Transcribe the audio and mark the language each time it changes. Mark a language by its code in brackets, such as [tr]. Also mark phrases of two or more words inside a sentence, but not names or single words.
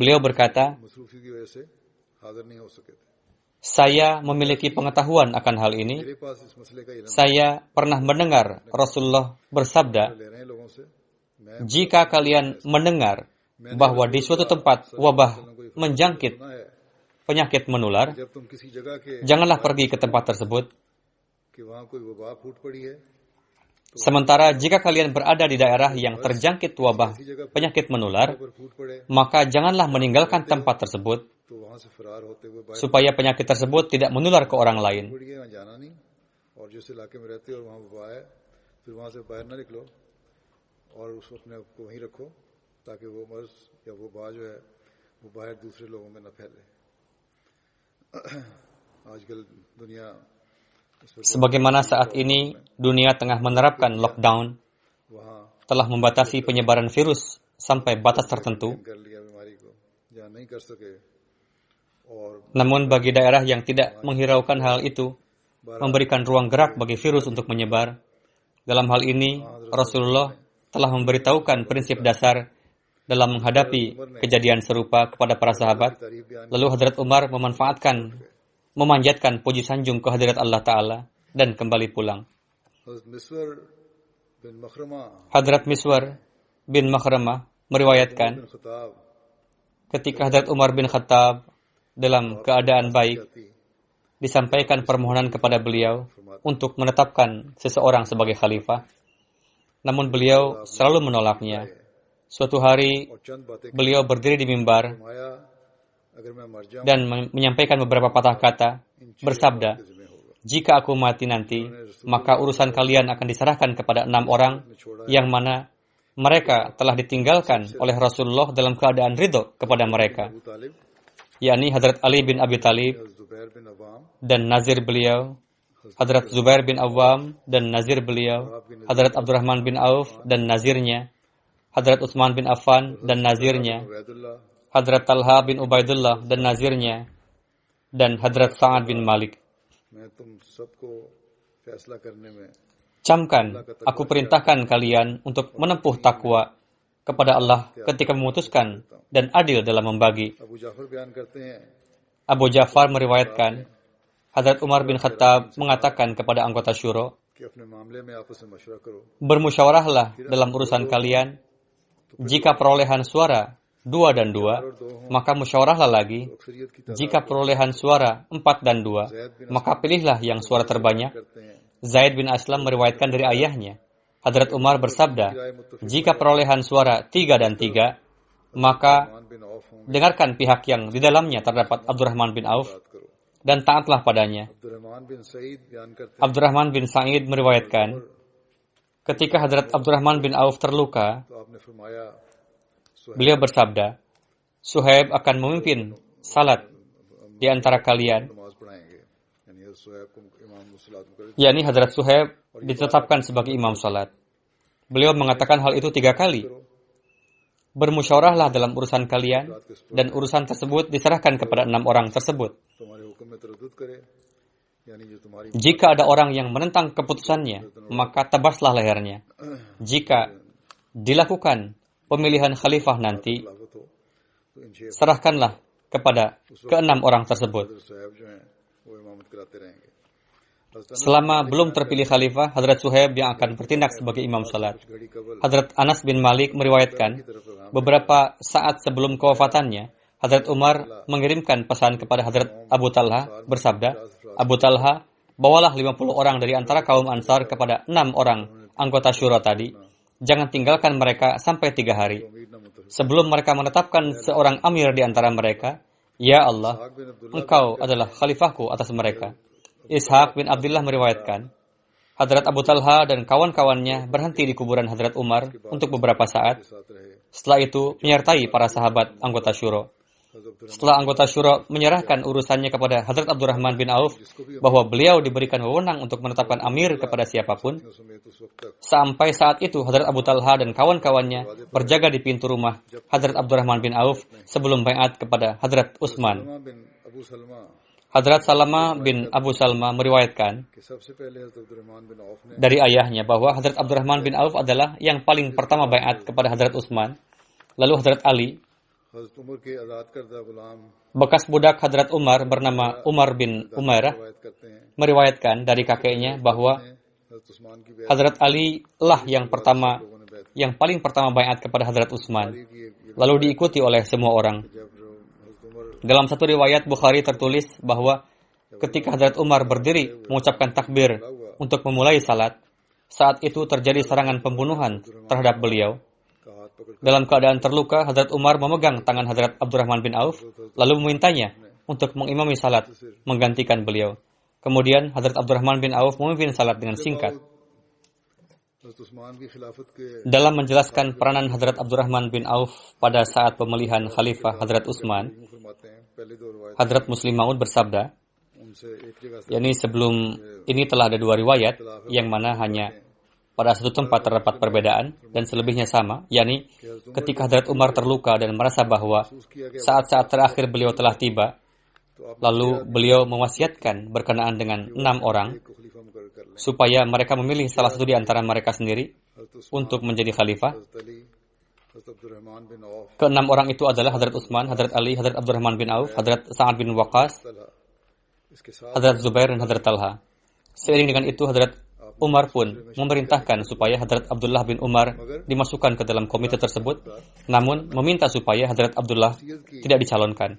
[id] Beliau berkata, [ur] مصروفی کی وجہ سے حاضر نہیں ہو سکے تھے. [id] saya memiliki pengetahuan akan hal ini. [ur] میرے پاس اس مسئلے کا علم [id] Saya pernah mendengar Rasulullah bersabda, [ur] لے رہے ہیں لوگوں سے۔ میں [id] jika kalian mendengar bahwa di suatu tempat wabah menjangkit [ur] سنا ہے [id] penyakit menular, [ur] جب تم کسی جگہ کے [id] janganlah pergi ke tempat tersebut. [ur] کہ وہاں کوئی وبا پھوٹ پڑی ہے [id] Sementara jika kalian berada di daerah yang terjangkit wabah penyakit menular, [ur] پر پھوٹ پڑے [id] maka janganlah meninggalkan tempat tersebut [ur] تو وہاں سے فرار ہوتے ہوئے باہر [id] supaya penyakit tersebut tidak menular ke orang lain. [ur] پڑ گئے، وہاں جانا نہیں. اور جس علاقے میں رہتے ہو اور وہاں وبا ہے پھر وہاں سے باہر نہ نکلو اور اس اپنے آپ کو وہیں رکھو تاکہ وہ مرض یا وہ وبا جو ہے وہ باہر دوسرے لوگوں میں نہ پھیلے. آج کل دنیا اس پر [id] Sebagaimana saat ini dunia tengah menerapkan lockdown, वहाँ telah membatasi penyebaran virus sampai batas tertentu. [ur] کر لیا بیماری کو جہاں نہیں کر سکے اور [id] Namun bagi daerah yang tidak menghiraukan hal itu, memberikan ruang gerak bagi virus untuk menyebar. Dalam hal ini, Rasulullah telah memberitahukan prinsip dasar dalam menghadapi kejadian serupa kepada para sahabat. [ur] تعریف بیان [id] Lalu Hadrat Umar memanjatkan puji sanjung ke hadirat Allah Ta'ala dan kembali pulang. हज़रत मिस्वर बिन मखरमा Hadrat Miswar bin Makhramah meriwayatkan बिन खताब ketika Hadrat Umar bin Khattab dalam keadaan baik, जाती disampaikan permohonan kepada beliau untuk menetapkan seseorang sebagai khalifah. Namun beliau selalu menolaknya. Suatu hari [ur] اور چند باتیں [id] beliau berdiri di mimbar [ur] فرمایا اگر میں مر جاؤں [id] dan menyampaikan beberapa patah kata, bersabda, [ur] کے ذمے ہوگا. [id] jika aku mati nanti, maka urusan kalian akan diserahkan kepada 6 orang yang mana mereka telah ditinggalkan oleh Rasulullah dalam keadaan ridho kepada mereka, अबू तालिब, yakni Hadrat Ali bin Abi Talib हज़रत ज़ुबैर बिन अवाम, dan nazir beliau, Hadrat Zubair bin Awam dan nazir beliau, Hadrat Abdurrahman bin Auf dan nazirnya, Hadrat Utsman bin Affan dan nazirnya, उबैदुल्लाह, Hadrat Talha bin Ubaidullah dan nazirnya, dan Hadrat Sa'ad bin Malik. [ur] میں تم سب کو فیصلہ کرنے میں [id] Camkan, aku perintahkan kalian untuk menempuh takwa kepada Allah ketika memutuskan dan adil dalam membagi. [ur] ابو جعفر بیان کرتے ہیں [id] Abu Ja'far meriwayatkan, Hadrat Umar bin Khattab mengatakan kepada anggota syuro, [ur] کہ اپنے معاملے میں آپس میں مشورہ کرو. [id] bermusyawarahlah dalam urusan kalian. Jika perolehan suara 2 dan 2, maka musyawarahlah lagi. [ur] اکثریت کی [id] Jika perolehan suara 4 dan 2, maka pilihlah yang suara terbanyak. [ur] کرتے ہیں [id] Zaid bin Aslam meriwayatkan dari ayahnya. Hadrat Umar bersabda, jika perolehan suara 3 dan 3, maka [ur] مان بن عوف ہوں گے [id] dengarkan pihak yang di dalamnya terdapat Abdurrahman bin Auf [ur] بات کرو. [id] dan taatlah padanya. [ur] عبدالرحمٰن بن سعید بیان کرتے ہیں [id] Abdurrahman bin Sa'id meriwayatkan, Ketika Hadrat Abdurrahman bin Auf terluka, [ur] تو آپ نے فرمایا [id] beliau bersabda, Suhaib akan memimpin salat di antara kalian, [ur] نماز پڑھائیں گے، یعنی حضرت صہیب کو امام الصلوٰۃ مقرر [id] yakni Hadrat Suhaib ditetapkan sebagai imam salat. Beliau mengatakan hal itu 3 kali. Bermusyawarahlah dalam urusan kalian, dan urusan tersebut diserahkan kepada 6 orang tersebut. [ur] تمہارے حکم میں تردد کرے، یعنی جو تمہاری [id] Jika ada orang yang menentang keputusannya, maka tebaslah lehernya. Jika dilakukan pemilihan khalifah nanti, [ur] خلافت ہو تو ان 6 [id] serahkanlah kepada ke-6 orang tersebut. [ur] حضرت صہیب جو ہیں وہ امامت کراتے رہیں گے. [id] Selama belum terpilih khalifah, Hadrat Suhaib yang akan bertindak sebagai imam salat. [ur] گھڑی قبل [id] Hadrat Anas bin Malik meriwayatkan, beberapa saat sebelum kewafatannya, Hadrat Umar mengirimkan pesan kepada Hadrat Abu Talha bersabda, Abu Talha, bawalah 50 orang dari antara kaum Ansar kepada 6 orang anggota syura tadi. Jangan tinggalkan mereka sampai 3 hari. Sebelum mereka menetapkan seorang amir di antara mereka, Ya Allah, Engkau adalah khalifahku atas mereka. Ishaq bin Abdullah meriwayatkan, Hadrat Abu Talha dan kawan-kawannya berhenti di kuburan Hadrat Umar untuk beberapa saat. [ur] ساتھ رہے. [id] Setelah itu menyertai para sahabat anggota syuro. Setelah anggota syuro menyerahkan urusannya kepada Hadrat Abdurrahman bin Auf bahwa beliau diberikan wewenang untuk menetapkan amir kepada siapapun, [ur] سمیت اس وقت تک [id] sampai saat itu Hadrat Abu Talha dan kawan-kawannya berjaga di pintu rumah Hadrat Abdurrahman bin Auf sebelum baiat kepada Hadrat Utsman. सलमा बिन अबू सलमा Hadrat Salama bin Abu Salma meriwayatkan [ur] کہ سب سے پہلے حضرت عبدالرحمٰن بن عوف نے [id] dari ayahnya bahwa Hadrat Abdurrahman bin Auf adalah yang paling pertama baiat kepada Hadrat Utsman. Lalu Hadrat Ali, [ur] حضرت عمر کے آزاد کردہ غلام [id] bekas budak Hadrat Umar bernama Umar bin Umairah, [ur] روایت کرتے ہیں [id] meriwayatkan dari kakeknya bahwa [ur] حضرت عثمان کی بیعت [id] Hadrat Ali lah yang paling pertama baiat kepada Hadrat Utsman, lalu diikuti oleh semua orang. [ur] جب حضرت عمر [id] Dalam satu riwayat Bukhari tertulis bahwa ketika Hadrat Umar berdiri mengucapkan takbir untuk memulai salat, saat itu terjadi serangan pembunuhan terhadap beliau. [ur] کا ہاتھ پکڑ [id] Dalam keadaan terluka, Hadrat Umar memegang tangan Hadrat Abdurrahman bin Auf, lalu memintanya untuk mengimami salat, menggantikan beliau. Kemudian Hadrat Abdurrahman bin Auf memimpin salat dengan singkat. [ur] حضرت عثمان کی خلافت کے [id] Dalam menjelaskan peranan Hadrat Abdurrahman bin Auf pada saat pemilihan Khalifah Hadrat Utsman, [ur] فرماتے ہیں پہلے 2 روایت [id] Hadrat Muslim Maud bersabda, [ur] ان سے ایک جگہ سے [id] yakni sebelum ini telah ada 2 riwayat, yang mana hanya pada satu tempat terdapat perbedaan dan selebihnya sama, yakni ketika Hadrat Umar terluka dan merasa bahwa saat-saat terakhir beliau telah tiba, lalu beliau mewasiatkan berkenaan dengan 6 orang [ur] کو خلیفہ مقرر کر لیں. [id] supaya mereka memilih salah satu di antara mereka sendiri हज़रत untuk menjadi khalifah. हज़रत अली, हज़रत अब्दुर्रहमान बिन औफ, Keenam orang itu adalah Hadrat Utsman, Hadrat Ali, Hadrat Abdurrahman bin Auf, Hadrat Sa'ad bin Waqqas, [ur] طلحہ۔ اس کے ساتھ [id] Hadrat Zubair dan Hadrat Talha. Seiring dengan itu Hadrat Umar pun memerintahkan supaya Hadrat Abdullah bin Umar dimasukkan ke dalam komite tersebut, namun meminta supaya Hadrat Abdullah tidak dicalonkan.